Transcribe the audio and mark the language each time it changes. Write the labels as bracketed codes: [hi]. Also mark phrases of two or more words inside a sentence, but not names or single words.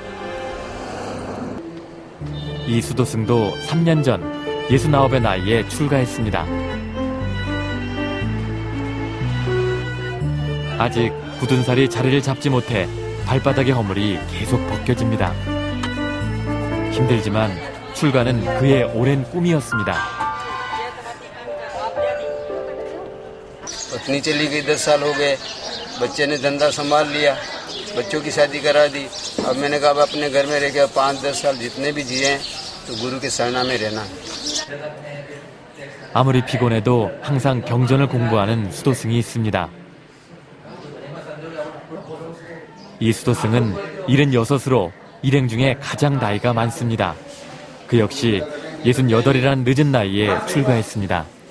[ko] 이 수도승도 3년 전 69의 나이에 출가했습니다. 아직 굳은 살이 자리를 잡지 못해 발바닥의 허물이 계속 벗겨집니다. 힘들지만 출가는 그의 오랜 꿈이었습니다. [hi] पत्नी चली गई 10 साल हो गए, बच्चे ने धंधा संभाल लिया, बच्चों की शादी करा दी। अब मैंने कहा अब अपने घर में रह गया 5-10 साल जितने भी जिए तो गुरु के शरणा में रहना। [ko] 아무리 피곤해도 항상 경전을 공부하는 수도승이 있습니다. 이 수도승은 76으로 일행 중에 가장 나이가 많습니다. 그 역시 68이라는 늦은 나이에 출가했습니다.